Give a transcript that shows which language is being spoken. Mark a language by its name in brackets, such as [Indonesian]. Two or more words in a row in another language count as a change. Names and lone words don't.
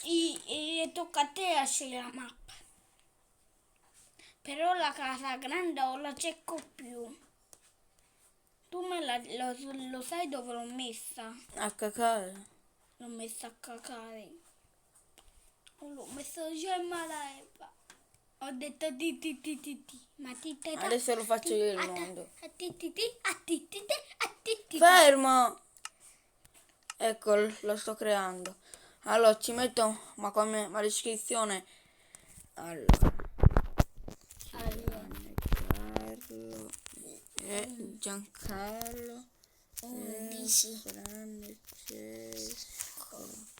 [Italian] E tocca a te a scegliere la mappa. Però la casa grande o la cerco più. Tu lo sai dove l'ho messa? A cacare. L'ho messa a cacare. L'ho messa già in malaeva. Ho detto ti ti ti ti ti. Ma ti ti ti. Adesso lo faccio io il mondo. A ti ti ti. A ti ti ti. A ti ti. Fermo! Ecco, lo sto creando. Allora, ci metto, ma come ma descrizione. Allora, Carlo e Giancarlo e Francesco.